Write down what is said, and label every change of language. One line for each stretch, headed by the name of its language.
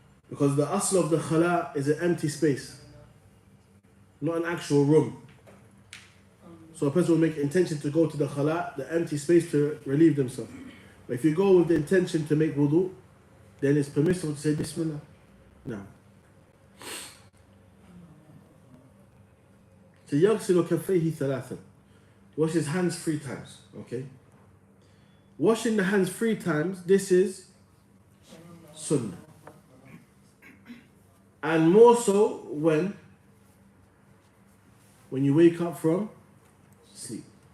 English: Because the asl of the khala is an empty space, not an actual room. So a person will make intention to go to the khala, the empty space, to relieve themselves. But if you go with the intention to make wudu, then it's permissible to say Bismillah. Now, so
Arabic: يغسل كفيه ثلاثا.
English: Wash his hands 3 times. Okay. Washing the hands 3 times. This is sunnah. And more so when you wake up from sleep.